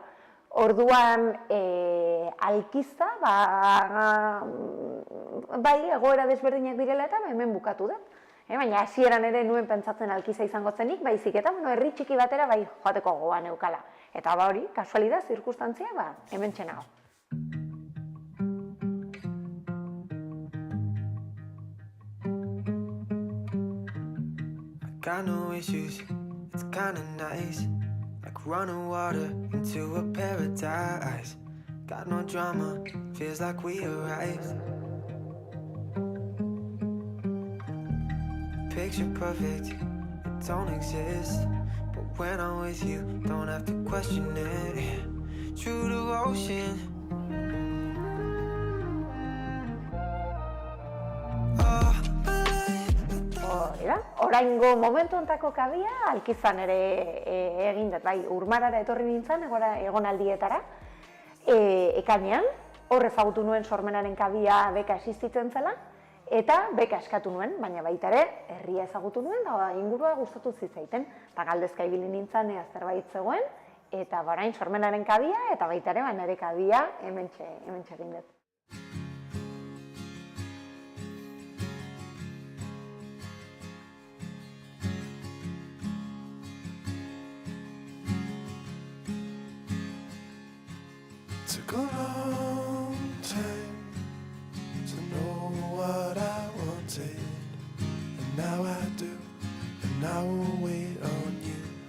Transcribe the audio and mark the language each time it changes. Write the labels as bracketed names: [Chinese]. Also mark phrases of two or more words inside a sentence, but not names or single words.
[Basque] Orduan, Alkiza, bai, egoera desberdinak direla eta hemen bukatu dut. Baina hasieran ere nuen pentsatzen Alkiza izango zenik, baizik eta herri txiki batera bai joateko gogoa neukala. Eta hori, kasualidad, zirkustantzia, hemen txenago. [English] Got no issues, it's kinda nice. Like running water into a paradise. Got no drama, feels like we arrived. Picture perfect, it don't exist. But when I'm with you, don't have to question it. True devotion. [Basque] Oraingo momentu hontako kabia, Alkizan ere egin dut, bai, Urmarara etorri nintzen, egonaldietara, ekainean, hor ezagutu nuen Sormenaren kabia beka existitzen zela, eta beka eskatu nuen, baina baita ere, herria ezagutu nuen, da ingurua gustatu zitzaiten, eta galdezka ibili nintzen zerbait zegoen, eta orain Sormenaren kabia, eta baita ere, nire kabia hementxe egin dut. [English] Took a long time to know what I wanted, and now I do, and I will wait on you.